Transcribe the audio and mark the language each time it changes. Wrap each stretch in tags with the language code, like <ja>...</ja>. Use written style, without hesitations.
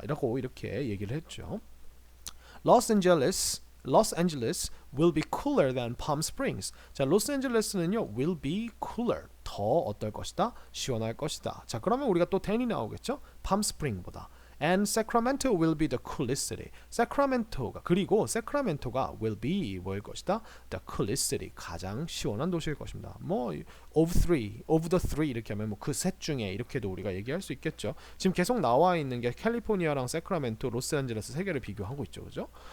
<ko>이렇게 얘기를 했죠.</ko> <en>Los Angeles will be cooler than Palm Springs.</en> <ko>자, 로스앤젤레스는요 will be cooler, 더 어떨 것이다? 시원할 것이다. 자, 그러면 우리가 또 than이 나오겠죠? Palm Spring보다.</ko> <en>And Sacramento will be the coolest city.</en> <ko>그리고 Sacramento가 will be 뭐일 것이다?</ko> <en>The coolest city.</en> <ko>가장 시원한 도시일 것입니다. 뭐 of the three 이렇게 하면 뭐 그 셋 중에 이렇게도 우리가 얘기할 수 있겠죠. 지금 계속 나와 있는 게 캘리포니아랑 세크라멘토, 로스앤젤레스 세 개를 비교하고 있죠, 그죠?</ko>